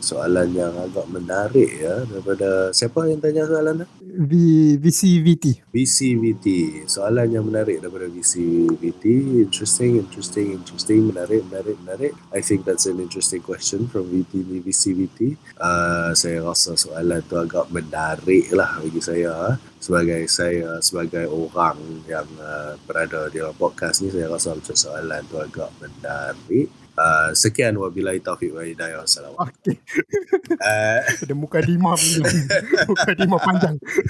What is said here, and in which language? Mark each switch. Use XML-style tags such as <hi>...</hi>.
<ms>Soalan yang agak menarik ya, daripada siapa yang tanya soalan tu? VCVT. Soalan yang menarik daripada VCVT.</ms> <en>Interesting.</en> <ms>Menarik.</ms> <en>I think that's an interesting question from VCVT.</en> <ms>Saya rasa soalan tu agak menarik lah bagi saya. Sebagai orang yang berada di dalam podcast ni, saya rasa macam soalan tu agak menarik. Sekian,</ms> <ar>wabillahi taufiq wa hidayah.</ar> <ms>Assalamualaikum. Ada mukadimah panjang.</ms>